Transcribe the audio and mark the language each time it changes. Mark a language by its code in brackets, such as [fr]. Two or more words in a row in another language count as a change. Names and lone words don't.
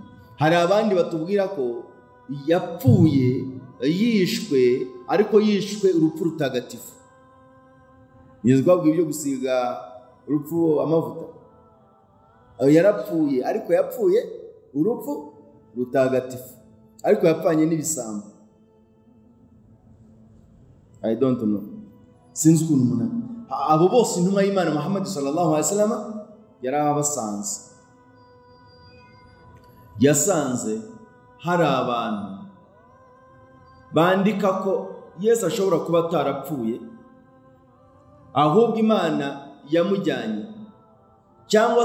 [rw] Hari abandi batubwira ko yapfuye yishwe, ariko yishwe urupfu rutagatifu. Yesu twabwiye ibyo gusiga urupfu amavuta. Yarapfuye, ariko yapfuye urupfu rutagatifu, ariko yapfanye n'ibisambo. [en] I don't know. [rw] Sinzi ukuntu umuntu. Abo bose intumwa y'Imana Muhammad [ar] صلى الله عليه وسلم [rw] yarabasanze. Yasanze hari abantu bandika ko Yesu ashobora kuba atarapfuye, ahubwo Imana yamujyanye, cyangwa